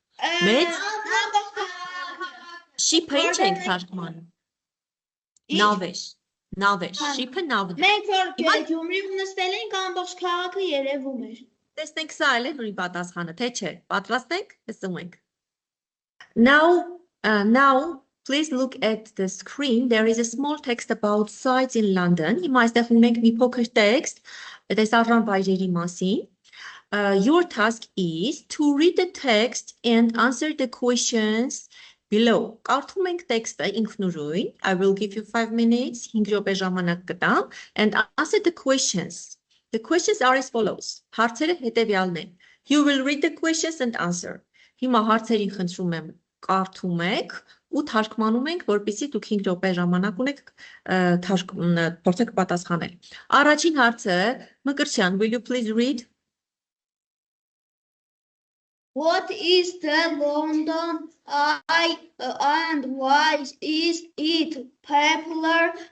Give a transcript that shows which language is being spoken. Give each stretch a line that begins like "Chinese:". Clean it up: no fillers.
Armenian: Մեծ Ship-ը ինչ ենք թարգմանում? Նավեր, Ship-ը նավն է։ Մենք որ Գյումրիում նստել ենք ամբողջ քաղաքը երևում էր։ Տեսնենք սա էլ է նույն պատասխանը, թե չէ։ Պատրաստ եք, լսում ենք։
English: Now Please look at the screen. There is a small text about sites in London.
Armenian: Հիմա այստեղ ունենք մի փոքր տեքստ տեսարժան վայրերի մասին.
English: Your task is to read the text and answer the questions below.
Armenian: Կարդում ենք տեքստը ինքնուրույն.
English: I will give you 5 minutes.
Armenian: 5 րոպե ժամանակ կտամ
English: and answer the questions. The questions are as follows.
Armenian: Հարցերը հետևյալն են.
English: You will read the questions and answer.
Armenian: Հիմա հարցերին խնդրում եմ կարդում եք ու թարգմանում ենք, որպեսզի դուք 5 րոպե ժամանակ ունեք փորձեք պատասխանել։ Առաջին հարցը, Մկրտչյան,
English: will you please read? What is the London Eye and why is it popular